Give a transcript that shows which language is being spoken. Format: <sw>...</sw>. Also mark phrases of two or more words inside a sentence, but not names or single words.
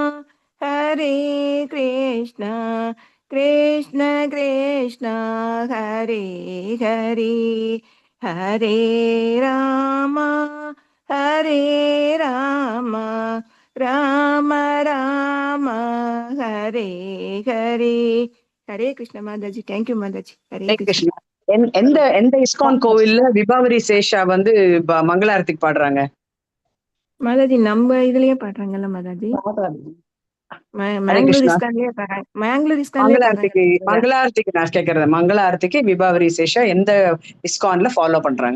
<hi>कृष्ण कृष्ण हरे हरे हरे राम राम राम हरे हरे हरे कृष्ण माताजी</hi> <en>thank you</en> <hi>माताजी हरे कृष्ण</hi> <ta>எந்த எந்த இஸ்கான் கோவில்ல விபாவரி சேஷா வந்து மங்களாரத்திக்கு பாடுறாங்க? மாதாஜி நம்ம இதுலயே பாடுறாங்கல்ல மாதாஜி, ஹரே மேங்களூர் கிருஷ்ணா. இஸ்கான்லயே பாடுறாங்க, மேங்களூர் இஸ்கான்லயே மங்களாரத்திக்கு பாடுறாங்க. மங்களாரத்திக்கு நான் கேட்கறது, மங்களாரத்திக்கு விபாவரி சேஷா எந்த இஸ்கான்ல ஃபாலோ பண்றாங்க?</ta>